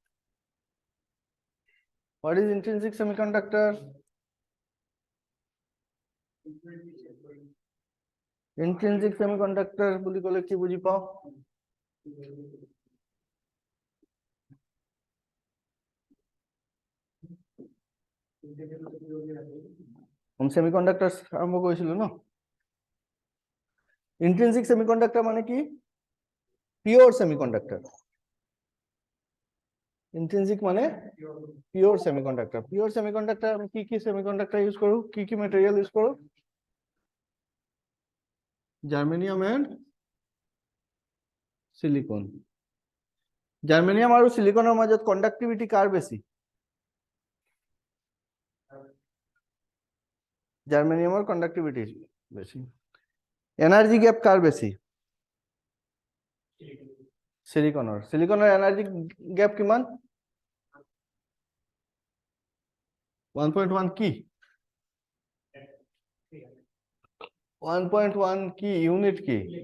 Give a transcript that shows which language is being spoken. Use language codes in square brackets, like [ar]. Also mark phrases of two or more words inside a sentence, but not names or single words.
[en] What is intrinsic semiconductor? Intrinsic semiconductor [as] বুলি ক'লে কি বুজি পাও? Semiconductors আৰম্ভ কৰিছিলো ন? [en] Intrinsic semiconductor [as] মানে কি? [en] Pure semiconductor. Intrinsic মানে pure semiconductor. Pure semiconductor [as] আমি কি semiconductor ইউজ কৰো? কি material ইউজ কৰো? [en] Germanium and silicon. [as] Germanium আৰু সিলিকনৰ মাজত কণ্ডাক্টিভিটি কাৰ বেছি? জার্মেনিয়ামৰ কণ্ডাক্টিভিটি বেছি। [en] energy gap [as] কার বেছি? সিলিকনৰ [en] energy gap [as] কিমান? 1.1 কি? 1.1 কি ইউনিট কি?